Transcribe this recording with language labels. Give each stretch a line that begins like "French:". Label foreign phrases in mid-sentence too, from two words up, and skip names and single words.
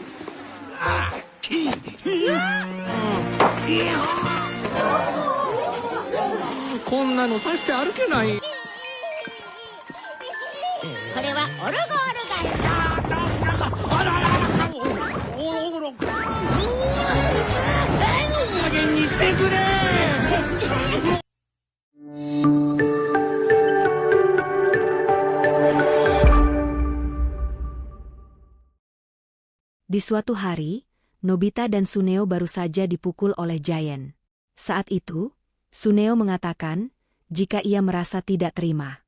Japanese: こんなのさして歩けない。これはオルゴールガン。あららら、おろ。加減にしてくれ。
Indonesian: Di suatu hari, Nobita dan Suneo baru saja dipukul oleh Giant. Saat itu, Suneo mengatakan, jika ia merasa tidak terima.